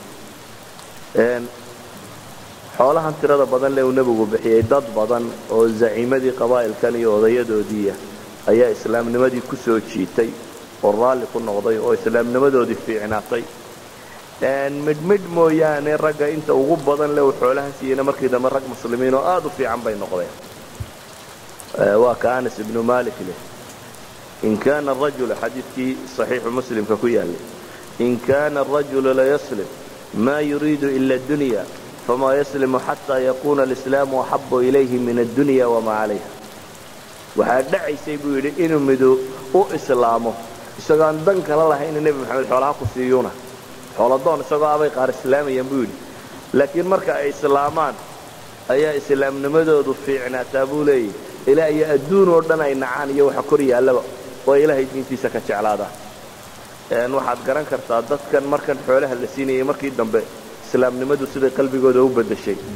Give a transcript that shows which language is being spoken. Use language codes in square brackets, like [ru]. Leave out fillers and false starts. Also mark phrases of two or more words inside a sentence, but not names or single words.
[so] xoolahan tirada badan lee uu nabigu bixiyay dad badan oo zaciimadii qabaa'ilkan iyo odayadoodii ayaa islaamnimadii ku soo jiitay oo raali ku noqday oo islaamnimadoodii fiicnaatay midmid mooyaane ragga inta ugu badan lee uu xoolahan siiyeyna markii dambe rag muslimiin oo aad u fiican bay noqdeen waa ka Anas ibn Malik leh [ar] إن كان الرجل [so] hadithki sahih muslim ka ku yaali [ar] إن كان الرجل ليسلم ما يريد إلا الدنيا فما يسلم حتى يكون الإسلام أحب إليه من الدنيا وما عليها waxa [so] dhacaysay buu yiri inuu mido u islaamo isagaan dan kala lahayn nabi maxamed xoolaha ku siiyuna xooladoon isagoo abay qaar islaamiyeen buu yiri laakiin marka ay islaamaan ayaa islaamnimadoodu fiicnaataa buu leeyahay ilaa ay adduun oo dhan ay nacaan iyo waxa kor yaalaba oo ilaahay diintiisa ka jeclaada waxaad garan kartaa dadkan markan xoolaha la siinayay markii dambe islaamnimadu sida qalbigooda u bedeshay